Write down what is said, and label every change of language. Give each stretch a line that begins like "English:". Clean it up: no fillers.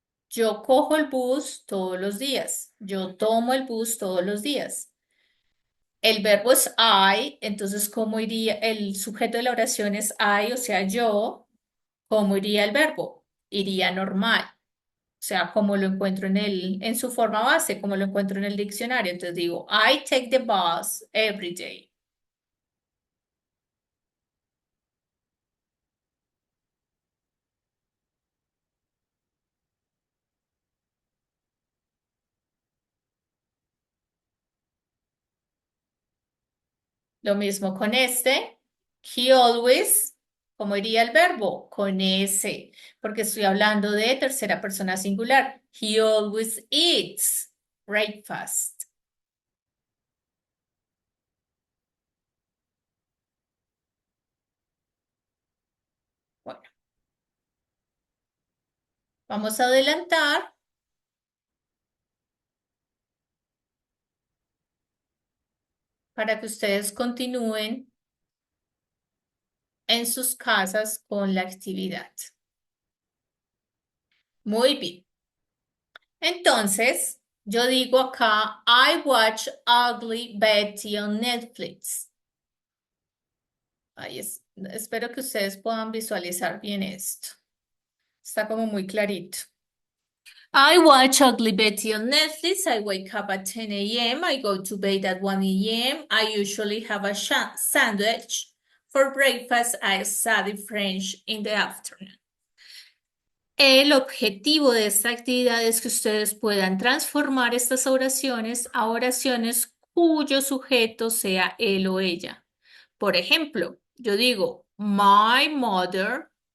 Spanish: Yo cojo el bus todos los días. Yo tomo el bus todos los días. El verbo es I, entonces, ¿cómo iría? El sujeto de la oración es I, o sea, yo. ¿Cómo iría el verbo? Iría normal. O sea, como lo encuentro en su forma base, como lo encuentro en el diccionario. Entonces digo,
English: I take the bus every day.
Spanish: Lo mismo con este.
English: He always,
Spanish: ¿cómo iría el verbo? Con ese, porque estoy hablando de tercera persona singular.
English: He always eats breakfast.
Spanish: Bueno, vamos a adelantar para que ustedes continúen en sus casas con la actividad. Muy bien. Entonces, Yo digo acá,
English: I watch Ugly Betty on Netflix.
Spanish: Espero que ustedes puedan visualizar bien esto. Está como muy clarito.
English: I watch Ugly Betty on Netflix. I wake up at 10 a.m. I go to bed at 1 a.m. I usually have a sandwich for breakfast. I study French in the afternoon.
Spanish: El objetivo de esta actividad es que ustedes puedan transformar estas oraciones a oraciones cuyo sujeto sea él o ella. Por ejemplo, yo digo,
English: my mother.